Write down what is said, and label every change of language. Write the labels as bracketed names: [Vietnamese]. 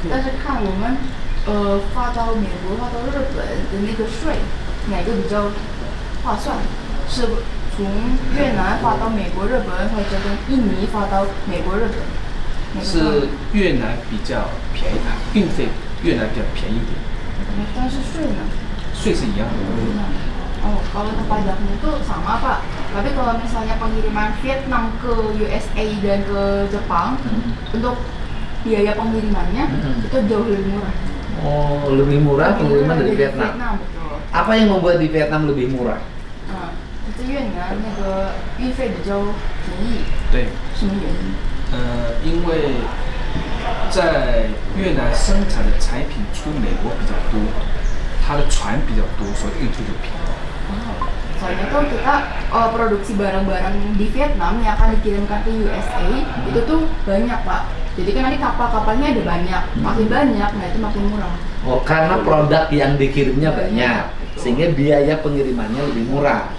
[Chinese] 但是看我们发到美国、发到日本的那个税，哪个比较划算？是从越南发到美国、日本，或者从印尼发到美国、日本？是越南比较便宜，运费越南比较便宜一点。但是税呢？税是一样的。 [Indonesian] Oh, kalau untuk pajaknya itu sama Pak. Tapi kalau misalnya pengiriman Vietnam ke USA dan ke Jepang, untuk biaya pengirimannya itu jauh lebih murah. Oh, lebih murah pengiriman dari Vietnam. Betul. Apa yang membuat di Vietnam lebih murah? [Chinese] 在越南那个运费比较便宜。对。什么原因？因为在越南生产的产品出美国比较多，它的船比较多，所以运输就便宜。 [Indonesian] Soalnya tuh kita produksi barang-barang di Vietnam yang akan dikirimkan ke USA itu tuh banyak Pak. Jadi kan nanti kapal-kapalnya ada banyak, makin banyak, nah itu makin murah. Oh, karena produk yang dikirimnya banyak, sehingga biaya pengirimannya lebih murah.